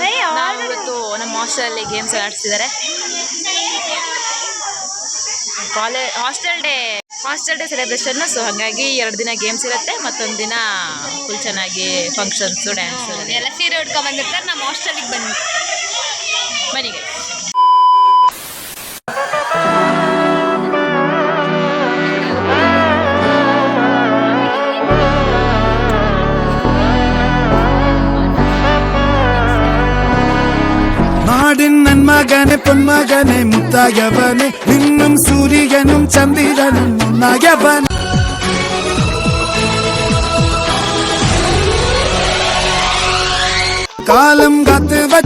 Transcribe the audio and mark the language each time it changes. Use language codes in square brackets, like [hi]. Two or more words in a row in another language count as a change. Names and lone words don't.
[kn] ನಾವು ಇವತ್ತು ನಮ್ಮ ಹಾಸ್ಟೆಲಲ್ಲಿ ಗೇಮ್ಸ್ ಆಡಿಸ್ತಿದ್ದಾರೆ. [en] hostel day celebration. [kn] ಸೊ ಹಾಗಾಗಿ 2 ದಿನ ಗೇಮ್ಸ್ ಇರುತ್ತೆ, ಮತ್ತೊಂದು ದಿನ ಫುಲ್ ಚೆನ್ನಾಗಿ ಫಂಕ್ಷನ್ಸು, ಡ್ಯಾನ್ಸು ಎಲ್ಲ ಸೀರೆ ಉಟ್ಕೊಂಡು ಬಂದಿರ್ತಾರೆ. ನಮ್ಮ ಹಾಸ್ಟೆಲಿಗೆ ಬನ್ನಿ ಗೈಸ್. [ta] நாடின் நன்மகனே பொன்மகனே முத்தாயவனே இன்னும் சூரியனும் சந்திரனும் முன்னாயவன் காலம் காத்து வச்ச